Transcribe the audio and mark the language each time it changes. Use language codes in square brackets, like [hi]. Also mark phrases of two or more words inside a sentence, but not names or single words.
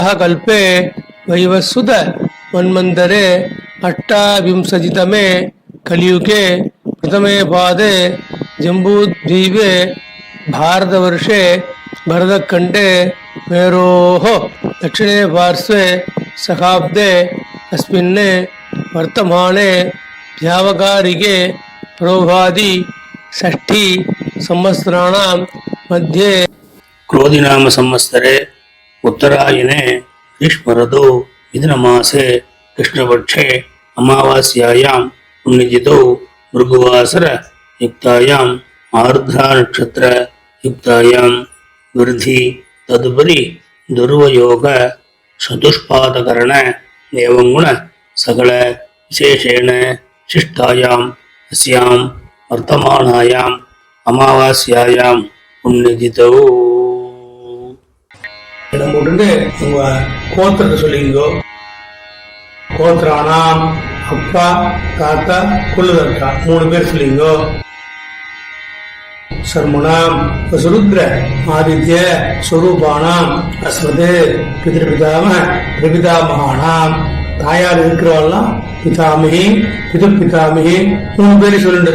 [sa] कल्पे वैवस्वत मन्वन्तरे अष्टाविंशतितमे कलियुगे प्रथमे पादे जम्बूद्वीपे भारतवर्षे भरतखण्डे मेरोः दक्षिणे पार्श्वे शकाब्दे अस्मिन् वर्तमाने व्यावहारिके प्रभवादि षष्ठी संवत्सराणां मध्ये क्रोधि नाम संवत्सरे उत्तरायणे ग्रीष्म ऋतौ मिथुनमासे कृष्णपक्षे अमावास्यायां पुण्यतिथौ भृगुवासर युक्तायाम् आर्द्रा नक्षत्र युक्तायां वृद्धि तदुपरि दुर्वयोग चतुष्पादकरण एवं गुण सकल विशेषेण शिष्टायाम् अस्याम् वर्तमानायाम अमावास्यायाम पुण्यतिथौ. [ta] இடம் போட்டு உங்க கோத்திரத்தை சொல்லிங்கோ. கோத்திரானாம் அப்பா, தாத்தா, குலதர்க்கா 3 பேர் சொல்லிங்கோ. [sa] शर्मणाम् वसुरुद्र आदित्य स्वरूपाणाम् अस्मत् पितृपितामह प्रपितामहानाम् [ta] தாயார் இருக்கிறவாள்லாம் பிதாமகி பிதாமகி 3 பேரை சொல்லுண்டு.